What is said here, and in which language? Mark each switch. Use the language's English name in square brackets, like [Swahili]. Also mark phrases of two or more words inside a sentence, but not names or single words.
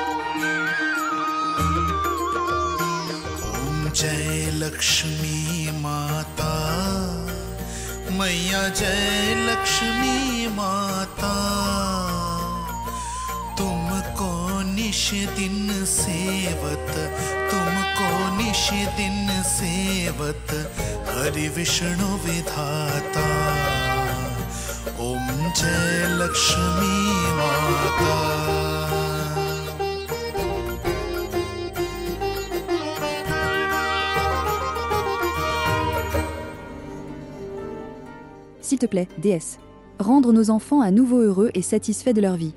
[Hindi] ॐ जय लक्ष्मी माता, मैया जय लक्ष्मी माता, तुमको निस दिन सेवत, तुमको निस दिन सेवत, हरि विष्णु विधाता. ॐ जय लक्ष्मी माता. [French] S'il te plaît, déesse. Rendre nos enfants à nouveau heureux et satisfaits de leur vie.